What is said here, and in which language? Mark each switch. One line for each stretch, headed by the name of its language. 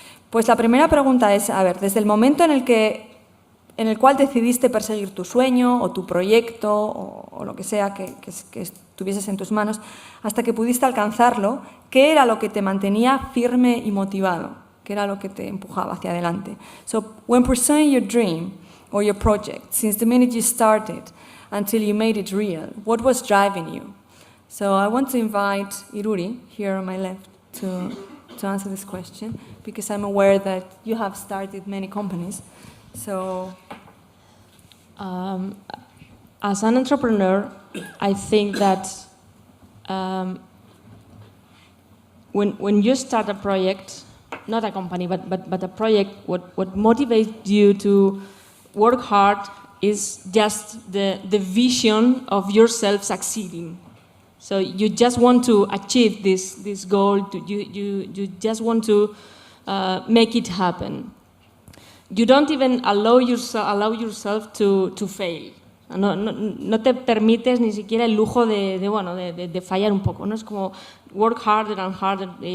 Spanish: Pues la primera pregunta es, a ver, desde el momento en el cual decidiste perseguir tu sueño o tu proyecto o lo que sea que tuvieses en tus manos, hasta que pudiste alcanzarlo, ¿qué era lo que te mantenía firme y motivado? ¿Qué era lo que te empujaba hacia adelante?
English: So, when pursuing your dream or your project, since the minute you started until you made it real, what was driving you? So I want to invite Iruri, here on my left, to answer this question, because I'm aware that you have started many companies. So, as an entrepreneur, I think that when you start a project, not a company, but a project, what motivates you to work hard is just the vision of yourself succeeding. So you just want to achieve this goal, you just want to make it happen. You don't even allow yourself to fail.
Spanish: No te permites ni siquiera el lujo de fallar un poco, ¿no? Es como
English: work harder and harder.